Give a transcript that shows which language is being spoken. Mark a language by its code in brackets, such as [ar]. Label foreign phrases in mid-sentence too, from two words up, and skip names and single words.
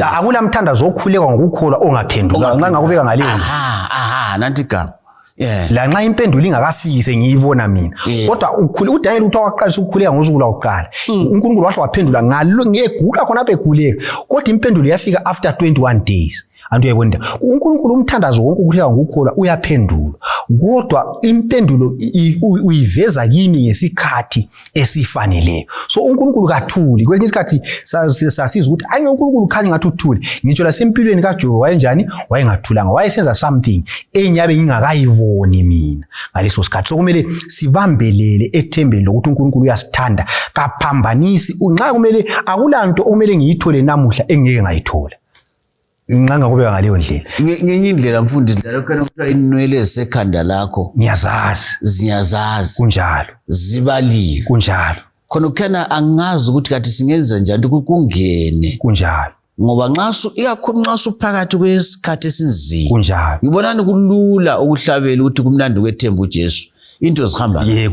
[nd] Akula mthandazo okhulekwa ngokukholwa ongaphendulwa. Nxa ngakubeka ngaleyo. Nanti igama. La nxa impendulo ingakafiki sengiyibona mina. Kodwa uDaniel uthi waqalisa ukukhuleka ngosuku lwakuqala. uNkulunkulu wahle waphendula ngegula khona apha eguleka. Kodwa impendulo yafika [en] after 21 days. [nd] Antu uyayibona uNkulunkulu umthandazo wonke ukukhuleka ngokukholwa uyaphendula, kodwa impendulo uyiveza kimi ngesikhathi esifaneleyo. So uNkulunkulu kathuli. Kwesinye isikhathi sasiza ukuthi ayi uNkulunkulu khanye ngathi uthuli. Ngitsho lasempilweni kaJobe wayenjani, wayengathulanga, wayesenza something enyabe ngingakayiboni mina ngaleso sikhathi. So kumele sibambelele ethembeni lokuthi uNkulunkulu uyasithanda kaphambanisi. Nxa kumele akulanto okumele ngiyithole namuhla engeke ngayithola nganga kubeka ngaleyo ndlela. Ngenye indlela mfundisi la lokho kuthiwa inwele esekhanda lakho ziyazazi kunjalo, zibaliwe kunjalo. Khona ukukhana angazi ukuthi kathi singenza njani ukuthi kungene kunjalo, ngoba ikakhulu nxa uphakathi kwesikhathi esinzima kunjalo. Ngibonani kulula ukuhlabela ukuthi kumnandi kwethemba uJesu into zihamba